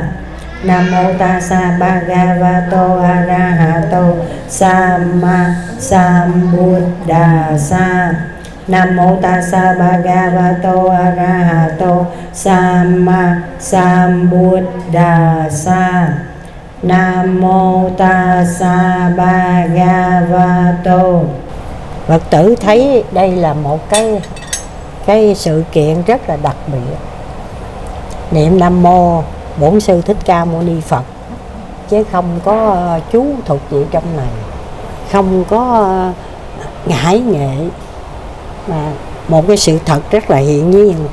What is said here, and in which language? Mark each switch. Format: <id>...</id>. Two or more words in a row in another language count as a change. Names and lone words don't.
<vi>Nam mô</vi> <pi>Tassa Bhagavato Arahato Samma Sambuddhassa.</pi> <vi>Nam mô</vi> <pi>Tassa Bhagavato Arahato Samma Sambuddhassa.</pi> <vi>Nam mô</vi> <pi>Tassa Bhagavato.</pi> <vi>Phật tử thấy đây là một cái sự kiện rất là đặc biệt. Niệm Nam mô Bổn Sư Thích Ca Mâu Ni Phật, chứ không có chú thuật gì trong này, không có ngải nghệ, mà một cái sự thật rất là hiện nhiên.</vi>